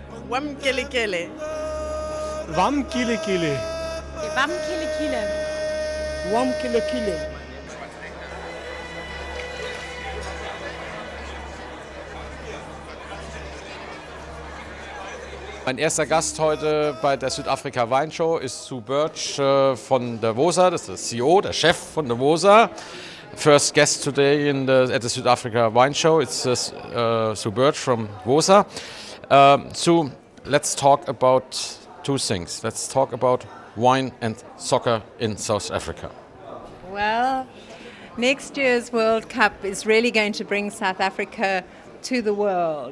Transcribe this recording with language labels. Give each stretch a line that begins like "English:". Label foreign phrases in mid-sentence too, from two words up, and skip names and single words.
German: Wam kili kili. Wam kile kile. Wam kile kile. Wam kile kile. Mein erster Gast heute bei der Südafrika Weinshow ist Sue Birch von der WOSA, das ist der CEO, der Chef von der WOSA.
English: First guest today at the Südafrika Weinshow, it's Sue Birch from WOSA. Sue, let's talk about two things. Let's talk about wine and soccer in South Africa. Well, next year's World Cup is really going to bring South Africa to the world.